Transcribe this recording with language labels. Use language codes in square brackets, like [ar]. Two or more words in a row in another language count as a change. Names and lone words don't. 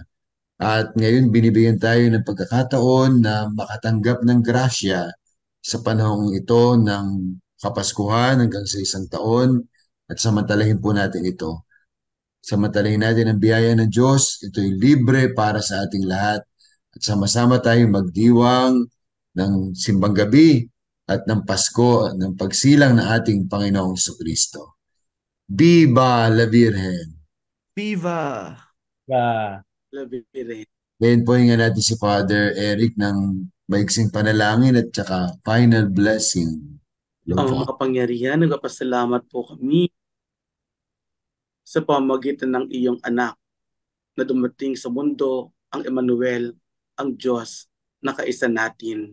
[tl] At ngayon binibigyan tayo ng pagkakataon na makatanggap ng grasya sa panahong ito ng Kapaskuhan hanggang sa 1 taon at samantalahin po natin ito. Samantalahin natin ang biyaya ng Diyos, ito'y libre para sa ating lahat at sama-sama tayong magdiwang ng simbang gabi at ng Pasko ng pagsilang ng ating Panginoong Jesucristo. [es] Viva la Virgen! Viva! [tl] Ngayon po nga natin si Father Eric ng maiksing panalangin at saka [en] final blessing. [tl] Ang makapangyarihan, nagpapasalamat po kami sa pamamagitan ng iyong anak na dumating sa mundo, ang Emmanuel, ang Diyos na kaisa natin.